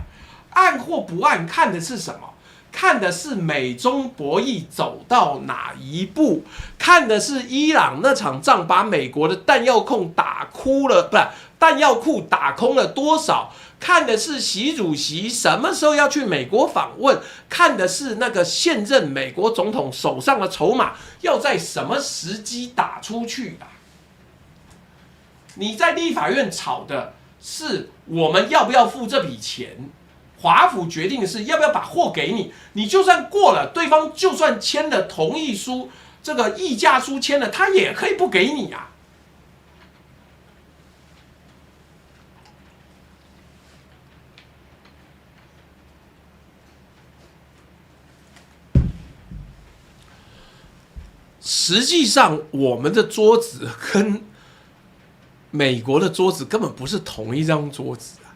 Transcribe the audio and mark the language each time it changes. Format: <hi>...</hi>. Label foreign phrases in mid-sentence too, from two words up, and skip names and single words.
<zh>按或不按，看的是什麼？看的是美中博弈走到哪一步，看的是伊朗那場仗把美國的彈藥庫打哭了，不是彈藥庫打空了多少？看的是習主席什麼時候要去美國訪問，看的是那個現任美國總統手上的籌碼要在什麼時機打出去啊。你在立法院吵的是我們要不要付這筆錢，華府決定的是要不要把貨給你，你就算過了，對方就算簽了同意書，這個議價書簽了，他也可以不給你啊。實際上，我們的桌子跟美國的桌子根本不是同一張桌子啊！</zh>